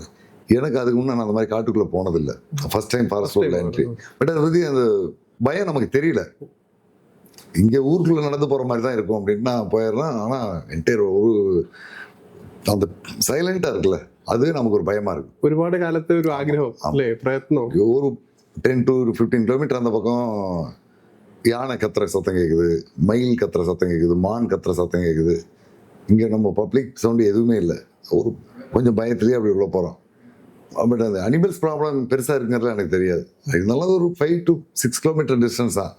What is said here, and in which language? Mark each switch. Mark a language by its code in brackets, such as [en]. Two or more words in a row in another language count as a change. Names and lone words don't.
[ta] எனக்கு அதுக்கு முன்னே நான் அந்த மாதிரி காட்டுக்குள்ளே போனதில்லை, [en] first time forest [ta] ரோடில் என்ட்ரி. பட் அதை பற்றி அந்த பயம் நமக்கு தெரியல. இங்கே ஊருக்குள்ளே நடந்து போகிற மாதிரி தான் இருக்கும் அப்படின்னு நான் போயிடுறேன். ஆனால் என்டையர் ஒரு அந்த சைலண்டாக இருக்குல்ல, அது நமக்கு ஒரு பயமாக இருக்குது. [ml] ഒരുപാട് കാലത്തെ ഒരു ആഗ്രഹം അല്ലേ, പ്രയത്നം. [ta] ஒரு 10 to 15 kilometer அந்த பக்கம் யானை கத்துற சத்தம் கேட்குது, மயில் கத்துற சத்தம் கேட்குது, மான் கத்துற சத்தம் கேட்குது. இங்கே நம்ம [en] public sound [ta] எதுவுமே இல்லை. ஒரு கொஞ்சம் பயத்துலேயே அப்படி உள்ள போகிறோம். பட் அந்த [en] animals problem [ta] பெருசாக இருக்குங்கிறது எனக்கு தெரியாது. இருந்தாலும் ஒரு 5 to 6 [en] kilometer distance [ta] தான்.